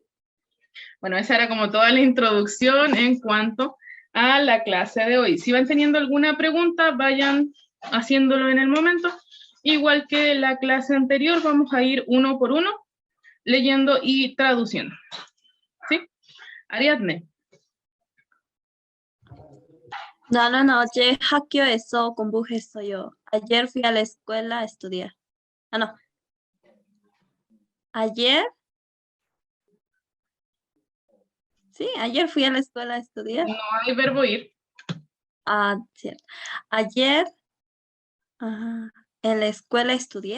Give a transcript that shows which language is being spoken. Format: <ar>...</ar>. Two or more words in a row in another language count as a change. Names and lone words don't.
<es>Bueno, esa era como toda la introducción en cuanto a la clase de hoy. Si van teniendo alguna pregunta, vayan haciéndolo en el momento. Igual que la clase anterior, vamos a ir uno por uno, leyendo y traduciendo. ¿Sí? Ariadne.</es> <ko>나는 어제 학교에서 공부했어요.</ko> <es>Ayer fui a la escuela a estudiar. Ah, no. Ayer. Sí, ayer fui a la escuela a estudiar. No hay verbo ir. Ah, sí. Ayer en la escuela estudié.</es>